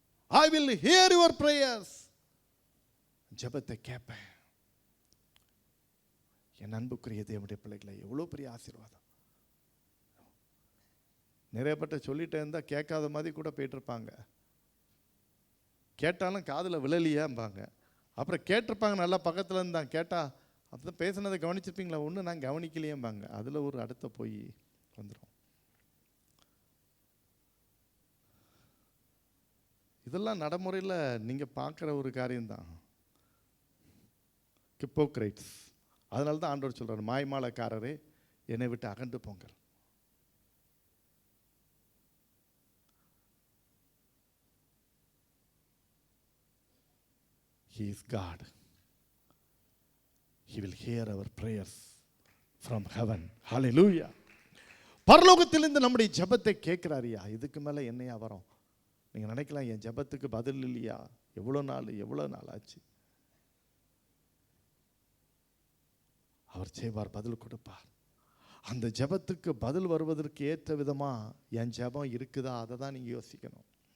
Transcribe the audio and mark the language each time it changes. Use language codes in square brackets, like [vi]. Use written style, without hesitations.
[en] I will hear your prayers. [ta] ஜெபத்தை கேட்பேன். என் அன்புக்குரிய தேவனுடைய பிள்ளைகளை, எவ்வளோ பெரிய ஆசீர்வாதம். நிறைய பேர்ட்ட சொல்லிட்டே இருந்தால் கேட்காத மாதிரி கூட போயிட்டுருப்பாங்க. கேட்டாலும் காதில் விழலியாம்பாங்க. அப்புறம் கேட்டிருப்பாங்க, நல்லா பக்கத்தில் இருந்தாங்க. கேட்டால் அப்போ பேசுனதை கவனிச்சிருப்பீங்களா? ஒன்று நான் கவனிக்கலையேம்பாங்க. அதில் ஒரு அடுத்த போய் வந்துடும். இதெல்லாம் நடைமுறையில் நீங்கள் பார்க்குற ஒரு காரியம்தான். ஹிப்போக்ரைட்ஸ். அதனால தான் ஆண்டவர் சொல்றார், மாய்மாலக்காரரே என்னை விட்டு அகன்று போங்கள். [en] He is God. He will hear our prayers from heaven. Hallelujah. [ta] பரலோகத்திலிருந்து நம்முடைய ஜெபத்தை கேட்கிறாரியா. இதுக்கு மேலே என்னையா வரும்? நீங்க நினைக்கலாம், என் ஜெபத்துக்கு பதில் இல்லையா? எவ்வளோ நாள் ஆச்சு. அவர் செய்வார், பதில் கொடுப்பார். அந்த ஜெபத்துக்கு பதில் வருவதற்கு ஏற்ற விதமா என் ஜெபம் இருக்குதா, அதை தான் நீங்க யோசிக்கணும்.